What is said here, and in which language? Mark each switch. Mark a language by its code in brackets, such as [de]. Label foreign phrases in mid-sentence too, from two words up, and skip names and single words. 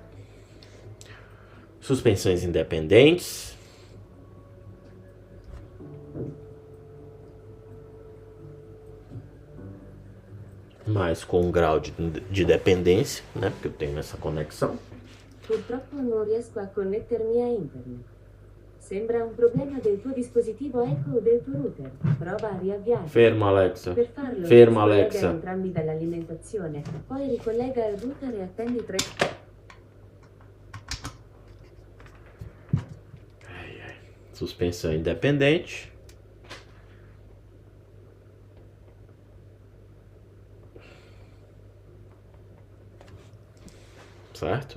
[pt] Suspensões independentes. Mas com um grau de dependência, né? Porque eu tenho essa conexão. [it] Purtroppo non riesco a connettermi a internet. Sembra un problema del tuo dispositivo Echo o del tuo router. Prova a riavviarlo. Ferma, Alexa. Per farlo, Ferma, scollega Alexa. entrambi dall'alimentazione, poi ricollega il router e attendi 3. [pt] Suspensão independente. Certo?